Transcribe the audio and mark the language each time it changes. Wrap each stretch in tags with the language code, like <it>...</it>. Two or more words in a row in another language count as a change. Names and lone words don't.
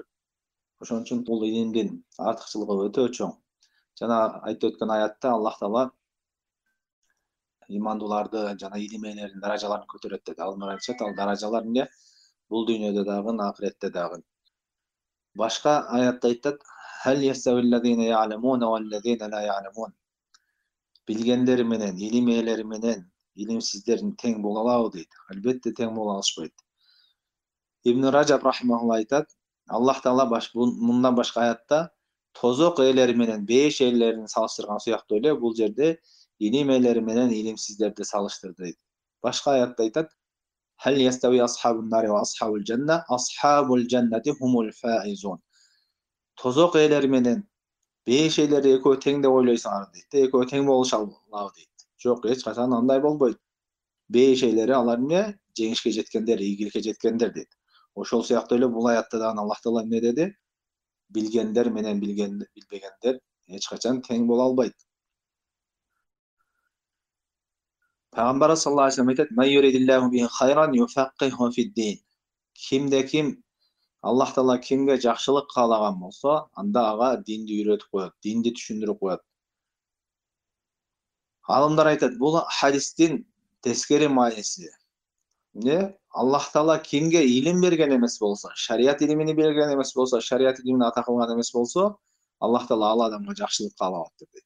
<ky>Ошон үчүн бул илимдин артыкчылыгы өтө чоң. Жана айтып өткөн аятта Аллах Таала имандууларды жана илим ээлеринин даражаларын көтөрөт деди. Ал айтышат, ал даражалар эмне? Бул дүйнөдө дагы, ахиретте дагы. Башка аятта айтат:</ky> <ar>"هل يستوي الذين يعلمون والذين لا يعلمون."</ar> <ky>Билгендер менен, илим ээлери менен илимсиздер тең боло алабы дейт. Албетте тең боло алышпайт. Ибн Ражаб рахимахулла айтат: Аллах Таала мындан башка аятта тозок ээлери менен бейиш ээлерин салыштырган сыяктуу эле бул жерде илим ээлери менен илимсиздерди салыштырды дейт. Башка аятта айтат:</ky> <ar>"هل يستوي أصحاب النار وأصحاب الجنة أصحاب الجنة هم الفائزون."</ar> <ky>Тозок ээлери менен бейиш ээлери экөө тең деп ойлойсуңар дейт. Экөө тең болуша алабы дейт. Жок, эч качан андай болбойт. Бейиш ээлери алар эмне? Жеңишке жеткендер, ийгиликке жеткендер дейт. Ошол сыяктуу эле бул аятта дагы Аллах Таала эмне деди? Билгендер менен билбегендер эч качан тең боло албайт. Пайгамбар</ky> <ar>صلى الله عليه وسلم</ar> <ky>айтат:</ky> <ar>"من يرد الله به خيرا يفقهه في الدين."</ar> <ky>Кимде ким Аллах Таала кимге жакшылык каалаган болсо, анда ага динди үйрөтүп коет, динди түшүндүрүп коет. Алымдар айтат, бул хадистин тескери мааниси. Эмне? Аллах Таала кимге илим берген эмес болсо, шарият илимини берген эмес болсо, шарият илимин ата кылган эмес болсо, Аллах Таала ал адамга жакшылык каалабаттыр дейт.</ky>